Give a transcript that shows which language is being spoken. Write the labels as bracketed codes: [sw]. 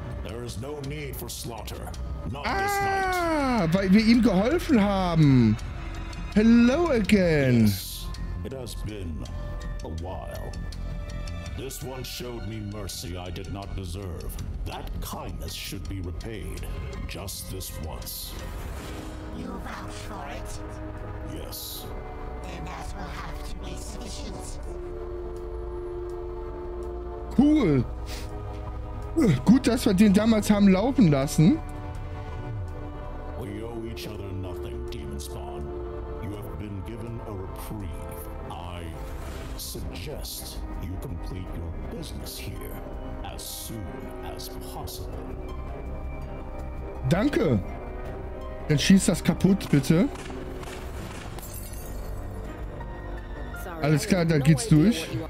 [en] There is no need for slaughter. Not this night. [de] Weil wir ihm geholfen haben. [en] Hello again. Yes, it has been a while. This one showed me mercy I did not deserve. That kindness should be repaid. Just this once. You vouch for it? Yes. Then that will have to be sufficient. Cool. [de] Gut, dass wir den damals haben laufen lassen. [en] We owe each other nothing, Demon Spawn. You have been given a reprieve. I suggest you complete your business here as soon as possible. [de] Danke. Dann schieß das kaputt, bitte. Alles klar, dann geht's durch.